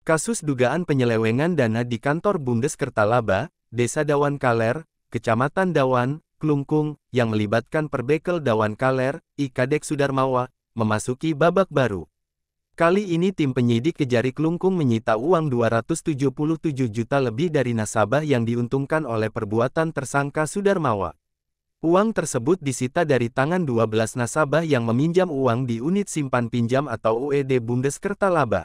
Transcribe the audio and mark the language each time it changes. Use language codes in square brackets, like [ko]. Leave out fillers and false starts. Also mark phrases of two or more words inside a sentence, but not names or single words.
[id] Kasus dugaan penyelewengan dana di kantor Bundes Kertalaba, Desa Dawan Kaler, Kecamatan Dawan, Klungkung, yang melibatkan Perbekel Dawan Kaler, I Kadek Sudarmawa, memasuki babak baru. Kali ini tim penyidik Kejari Klungkung menyita uang 277 juta lebih dari nasabah yang diuntungkan oleh perbuatan tersangka Sudarmawa. Uang tersebut disita dari tangan 12 nasabah yang meminjam uang di unit simpan pinjam atau UED Bundes Kertalaba.